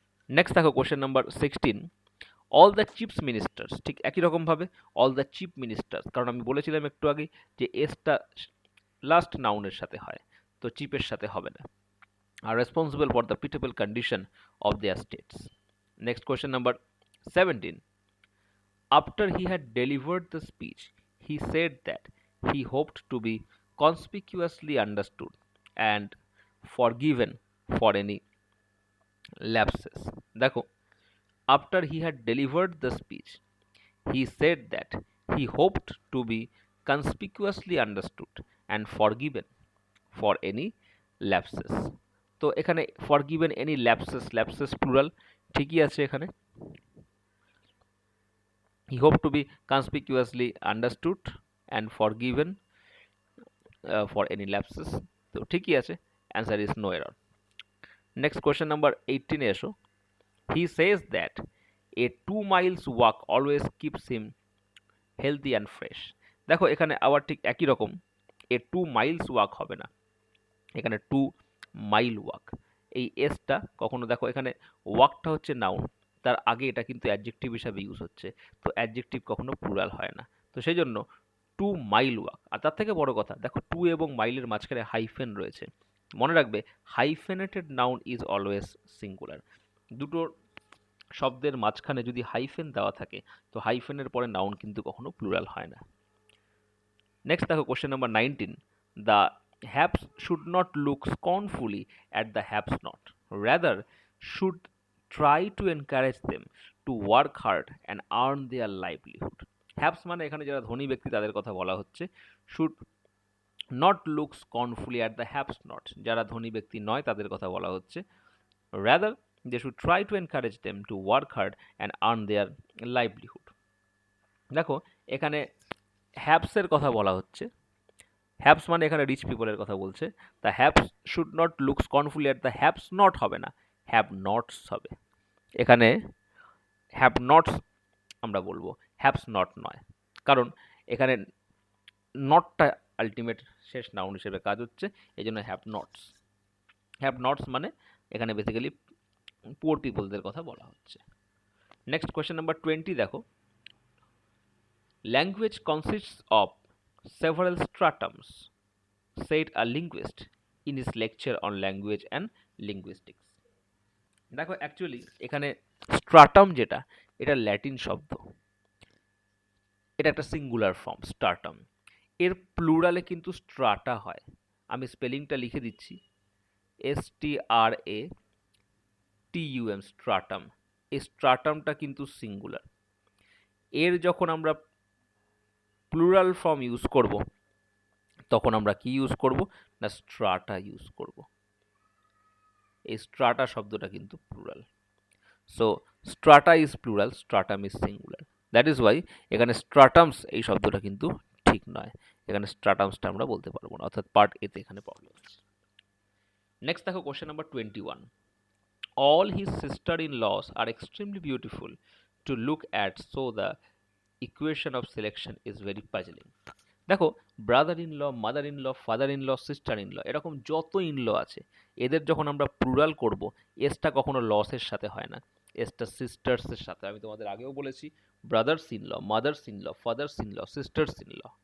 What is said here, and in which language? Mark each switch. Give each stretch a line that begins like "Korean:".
Bangla: Next দেখো question number 16,
English: all the chiefs ministers,
Bangla: ঠিক একই রকমভাবে অল দ্য চিফ মিনিস্টার্স, কারণ আমি বলেছিলাম একটু আগে যে এসটা লাস্ট নাউনের সাথে হয়, তো চিফের সাথে হবে না,
English: আর responsible for the pitiable condition of their states. Next question number 17, after he had delivered the speech he said that he hoped to be conspicuously understood and forgiven for any lapses. দেখো after he had delivered the speech, he said that he hoped to be conspicuously understood and forgiven for any lapses.
Bangla: তো এখানে
English: forgiven any lapses,
Bangla: lapses plural ঠিকই আছে এখানে।
English: He hoped to be conspicuously understood and forgiven for any lapses,
Bangla: তো ঠিকই আছে,
English: answer is no error. Next question number 18 এ এসো। He says that a 2 miles walk always keeps him healthy and fresh.
Bangla: দেখো এখানে আবার ঠিক একই রকম, এ 2 miles walk হবে না, এখানে 2 mile walk, এই এসটা কখনো দেখো এখানে ওয়াকটা হচ্ছে নাউন, তার আগে এটা কিন্তু অ্যাডজেক্টিভ হিসাবে ইউজ হচ্ছে, তো অ্যাডজেক্টিভ কখনো প্লুরাল হয় না, তো সেই জন্য 2 মাইল ওয়াক। আর তার থেকে বড় কথা দেখো 2 এবং মাইলের মাঝখানে হাইফেন রয়েছে, মনে রাখবে
English: Hyphenated noun is always singular.
Bangla: দুটো শব্দের মাঝখানে যদি হাইফেন দেওয়া থাকে তো হাইফেনের পরে নাউন কিন্তু কখনো প্লুরাল হয় না। নেক্সট দেখো question number 19,
English: The haves should not look scornfully at the haves not, rather should try to encourage them to work hard and earn their livelihood.
Bangla: Haves মানে এখানে যারা ধনী ব্যক্তি তাদের কথা বলা হচ্ছে,
English: should not look scornfully at the haves not,
Bangla: যারা ধনী ব্যক্তি নয় তাদের কথা বলা হচ্ছে, rather
English: they should try to encourage them to work hard and earn their livelihood.
Bangla: দেখো এখানে হ্যাভসের কথা বলা হচ্ছে। হ্যাভস মানে এখানে রিচ পিপলের কথা বলছে।
English: the haves should not look scornfully at the haves not
Bangla: হবে না, হ্যাভ নটস হবে। এখানে হ্যাভ নটস আমরা বলবো, হ্যাভস নট নয়, কারণ এখানে নটটা আলটিমেট শেষ নাউন হিসেবে কাজ হচ্ছে, এই জন্য হ্যাভ নটস। হ্যাভ নটস মানে এখানে বেসিক্যালি পুয়ার পিপলদের কথা বলা হচ্ছে। নেক্সট কোয়েশ্চেন নাম্বার 20 দেখো,
English: Language consists of several stratums, said a linguist in his lecture on language and linguistics.
Bangla: দেখো অ্যাকচুয়ালি এখানে স্ট্রাটাম যেটা, এটা ল্যাটিন শব্দ, এটা একটা সিঙ্গুলার ফর্ম স্ট্রাটাম। এর প্লুরালে কিন্তু স্ট্রাটা হয়। আমি স্পেলিংটা লিখে দিচ্ছি, STRATUM, স্ট্রাটাম। এই স্ট্রাটামটা কিন্তু সিঙ্গুলার। এর যখন আমরা প্লুরাল ফর্ম ইউজ করব, তখন আমরা কি ইউজ করব না স্ট্রাটা ইউজ করব। এই স্ট্রাটা শব্দটা কিন্তু plural.
English: So strata is plural, stratum is singular. That is why
Bangla: এখানে স্ট্রাটামস এই শব্দটা কিন্তু ঠিক নয়, এখানে স্ট্রাটামসটা আমরা বলতে পারবো না, অর্থাৎ পার্ট এতে এখানে প্রবলেম আছে। নেক্সট দেখো question number 21,
English: all his sister-in-laws are extremely beautiful to look at, so the equation of selection is very puzzling.
Bangla: দেখো brother in law, mother in law, father in law, sister in law, এরকম যত in law আছে, এদের যখন আমরা plural করব, এসটা কখনো লসের সাথে হয় না, এসটা সিস্টার্সের সাথে। আমি তোমাদের আগেও বলেছি, brothers in law, mother's in law, father's in law, sisters in law.